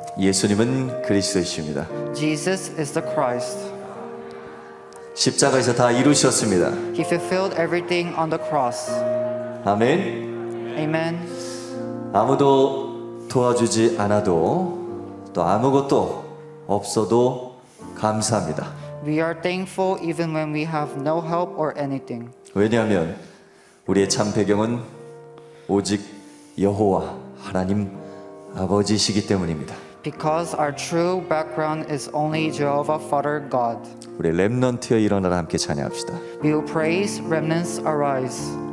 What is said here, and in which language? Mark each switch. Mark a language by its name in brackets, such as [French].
[Korean] 예수님은 그리스도이십니다. [English] Jesus is the Christ. [Korean] 십자가에서 다 이루셨습니다. [English] He fulfilled everything on the cross. [Korean] 아멘. [English] Amen. [Korean] 아무도 도와주지 않아도 또 아무것도 없어도 감사합니다. [English] We are thankful even when we have no help or anything. [Korean] 왜냐하면 우리의 참 배경은 오직 여호와 하나님 아버지시기 때문입니다. [English] Because our true background is only Jehovah Father God. [Korean] 우리 렘넌트여 일어나라 함께 찬양합시다. [English] We will praise, remnants arise.